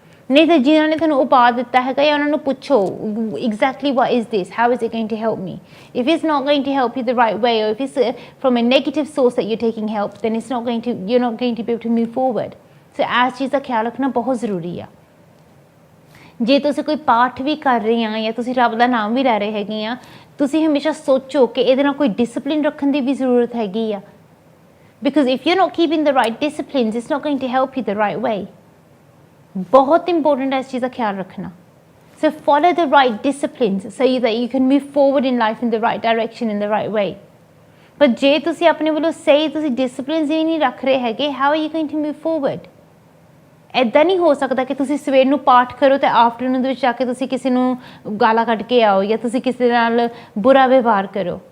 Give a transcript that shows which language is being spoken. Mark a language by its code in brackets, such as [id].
[pa] ਨਹੀਂ ਤਾਂ ਜਿਨ੍ਹਾਂ ਨੇ ਤੁਹਾਨੂੰ ਉਪਾਅ ਦਿੱਤਾ ਹੈਗਾ, ਜਾਂ ਉਹਨਾਂ ਨੂੰ ਪੁੱਛੋ [en] exactly what is this, how is it going to help me? If it's not going to help you the right way, or if it's from a negative source that you're taking help, then you're not going to be able to move forward. [pa] ਸੋ ਇਸ ਚੀਜ਼ ਦਾ ਖਿਆਲ ਰੱਖਣਾ ਬਹੁਤ ਜ਼ਰੂਰੀ ਆ। ਜੇ ਤੁਸੀਂ ਕੋਈ ਪਾਠ ਵੀ ਕਰ ਰਹੇ ਆ ਜਾਂ ਤੁਸੀਂ ਰੱਬ ਦਾ ਨਾਮ ਵੀ ਲੈ ਰਹੇ ਹੈਗੇ ਆ, ਤੁਸੀਂ ਹਮੇਸ਼ਾ ਸੋਚੋ ਕਿ ਇਹਦੇ ਨਾਲ ਕੋਈ ਡਿਸਪਲਿਨ ਰੱਖਣ ਦੀ ਵੀ ਜ਼ਰੂਰਤ ਹੈਗੀ ਆ, [en] Because if you are not keeping the right disciplines, it's not going to help you the right way. [pa] ਬਹੁਤ ਇੰਪੋਰਟੈਂਟ ਹੈ ਇਸ ਚੀਜ਼ ਦਾ ਖਿਆਲ ਰੱਖਣਾ। [en] So follow the right disciplines so that you can move forward in life in the right direction, in the right way. [pa] ਪਰ ਜੇ ਤੁਸੀਂ ਆਪਣੇ ਵੱਲੋਂ ਸਹੀ ਤੁਸੀਂ ਡਿਸਪਲਿਨਸ ਹੀ ਨਹੀਂ ਰੱਖ ਰਹੇ ਹੈਗੇ, [en] how are you going to move forward? [pa] ਇੱਦਾਂ ਨਹੀਂ ਹੋ ਸਕਦਾ ਕਿ ਤੁਸੀਂ ਸਵੇਰ ਨੂੰ ਪਾਠ ਕਰੋ ਅਤੇ ਆਫਟਰਨੂਨ ਦੇ ਵਿੱਚ ਜਾ ਕੇ ਤੁਸੀਂ ਕਿਸੇ ਨੂੰ ਗਾਲਾਂ ਕੱਢ ਕੇ ਆਓ ਜਾਂ ਤੁਸੀਂ ਕਿਸੇ ਨਾਲ ਬੁਰਾ ਵਿਵਹਾਰ ਕਰੋ।